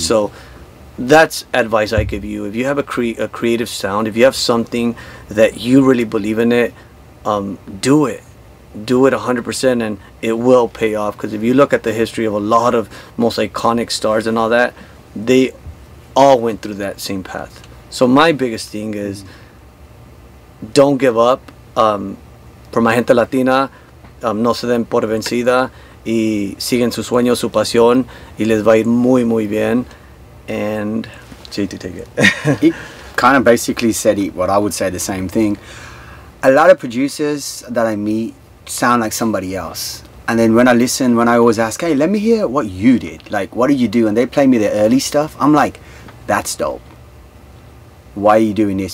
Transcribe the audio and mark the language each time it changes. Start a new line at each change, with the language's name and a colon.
English: So that's advice I give you. If you have a creative sound, if you have something that you really believe in it, do it 100%, and it will pay off. Because if you look at the history of a lot of most iconic stars and all that, they all went through that same path. So my biggest thing is, don't give up. For my
Spanish: gente latina, no se den por vencida y siguen su sueño, su pasión, y les va a ir muy muy bien.
English: And JT, take it. He kind of basically said what I would say, the same thing. A lot of producers that I meet sound like somebody else, and then when I listen, when I always ask, hey, let me hear what you did, like what did you do, and they play me the early stuff, I'm like, that's dope. Why are you doing this?